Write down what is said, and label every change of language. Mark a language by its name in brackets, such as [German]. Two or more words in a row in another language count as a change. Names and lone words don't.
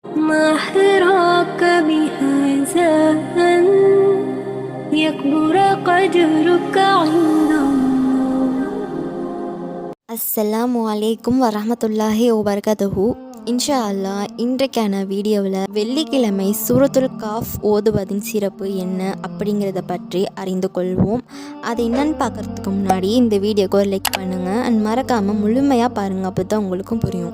[Arabic] ما حراك بهذا أن يكبر قدرك عند الله. السلام عليكم ورحمة الله وبركاته. إن شاء الله [Tamil] இன்றைக்கான வீடியோவில் வெள்ளிக்கிழமை சூரத்துல் காஃப் ஓதுவதின் சிறப்பு என்ன அப்படிங்கிறத பற்றி அறிந்து கொள்வோம். அது என்னன்னு பார்க்குறதுக்கு முன்னாடி இந்த வீடியோக்கு ஒரு லைக் பண்ணுங்கள் அண்ட் மறக்காமல் முழுமையாக பாருங்கள், அப்போ தான் உங்களுக்கும் புரியும்.